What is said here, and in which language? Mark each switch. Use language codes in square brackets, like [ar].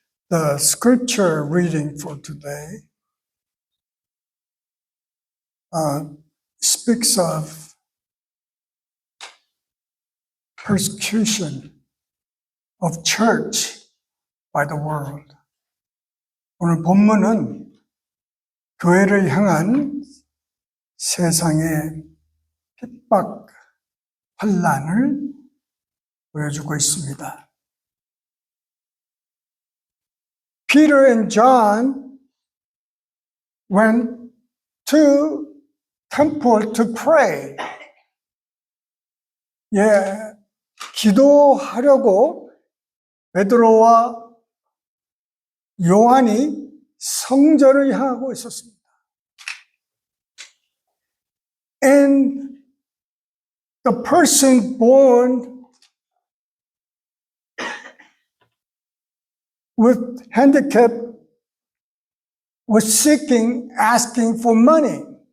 [en] The scripture reading for today speaks of persecution of church by the world. [ko] 오늘 본문은 교회를 향한 세상의 핍박, 환난을 보여주고 있습니다. [en] Peter and John went to temple to pray. [ko] 기도하려고 베드로와 요한이 성전을 향하고 있었습니다. [en] And the person born with handicap was asking for money.